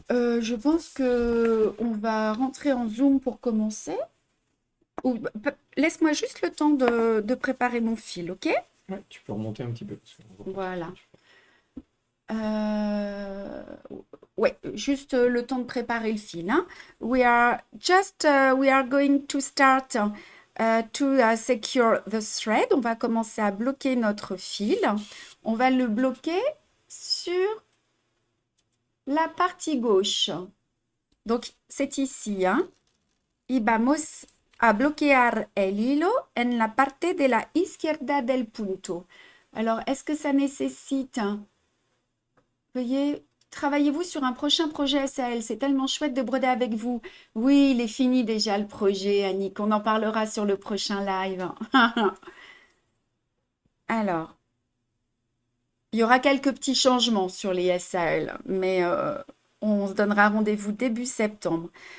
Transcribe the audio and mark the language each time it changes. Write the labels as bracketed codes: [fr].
[fr] Je pense que on va rentrer en Zoom pour commencer. Laisse-moi juste le temps de préparer mon fil, ok? Ouais, tu peux remonter un petit peu parce qu'on voit pas trop ce que Voilà. tu fais. Euh, ouais, juste le temps de préparer le fil, hein. [en] We are going to start to secure the thread. [fr] On va commencer à bloquer notre fil. On va le bloquer sur la partie gauche. Donc, c'est ici, hein. [es] Y vamos a bloquear el hilo en la parte de la izquierda del punto. [fr] Alors, est-ce que ça nécessite, hein, veuillez, travaillez-vous sur un prochain projet SAL. C'est tellement chouette de broder avec vous. Oui, il est fini déjà le projet, Annick. On en parlera sur le prochain live. Alors, il y aura quelques petits changements sur les SAL, mais on se donnera rendez-vous début septembre.